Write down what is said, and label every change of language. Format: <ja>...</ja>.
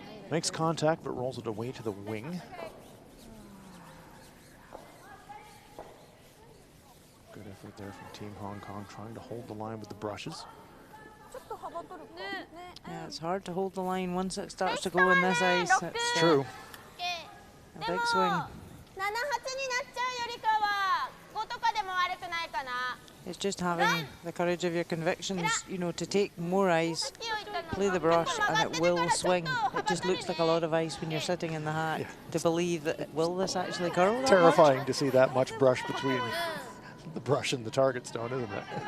<en>Makes contact, but rolls it away to the wing. Good effort there from Team Hong Kong, trying to hold the line with the brushes. Yeah, it's hard to hold the line once it starts to go in this ice. It's true. A big swing.</en> <ja>7-8になっちゃうよりかは5とかでも悪くないかな</ja> <en>It's just having the courage of your convictions, you know, to take more ice,</en> <ja>さっきを言った</ja> <en>play the brush and it will swing. It just looks like a lot of ice when you're sitting in the hat to believe that will this actually curl that Terrifying much? to see that much brush between the brush and the target stone, isn't it?</en>